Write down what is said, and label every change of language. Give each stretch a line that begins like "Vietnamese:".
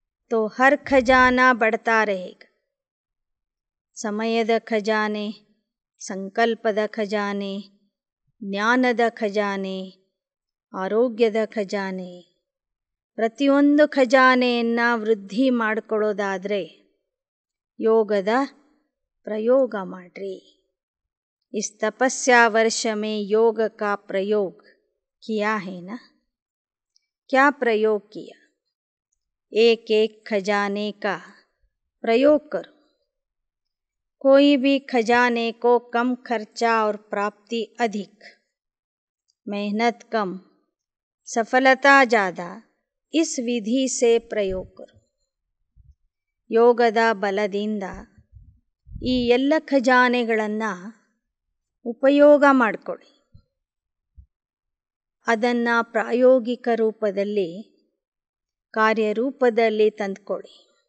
Hindi: ತೋ ಹರ್ ಖಜಾನಾ ಬಡ್ತಾ रहेगा.
Kannada: ಸಮಯದ ಖಜಾನೆ, ಸಂಕಲ್ಪದ ಖಜಾನೆ, ಜ್ಞಾನದ ಖಜಾನೆ, ಆರೋಗ್ಯದ ಖಜಾನೆ, ಪ್ರತಿಯೊಂದು ಖಜಾನೆಯನ್ನು ವೃದ್ಧಿ ಮಾಡಿಕೊಳ್ಳೋದಾದರೆ ಯೋಗದ ಪ್ರಯೋಗ ಮಾಡ್ರಿ.
Hindi: इस तपस्या वर्ष में योग का प्रयोग किया है ना? क्या प्रयोग किया? एक एक खजाने का प्रयोग करो. कोई भी खजाने को कम खर्चा और प्राप्ति अधिक, मेहनत कम, सफलता ज़्यादा, इस विधि से प्रयोग करो.
Kannada: ಯೋಗದ ಬಲದಿಂದ ಈ ಎಲ್ಲ ಖಜಾನೆಗಳನ್ನು ಉಪಯೋಗ ಮಾಡಿಕೊಳ್ಳಿ. ಅದನ್ನು ಪ್ರಾಯೋಗಿಕ ರೂಪದಲ್ಲಿ, ಕಾರ್ಯರೂಪದಲ್ಲಿ ತಂದುಕೊಳ್ಳಿ.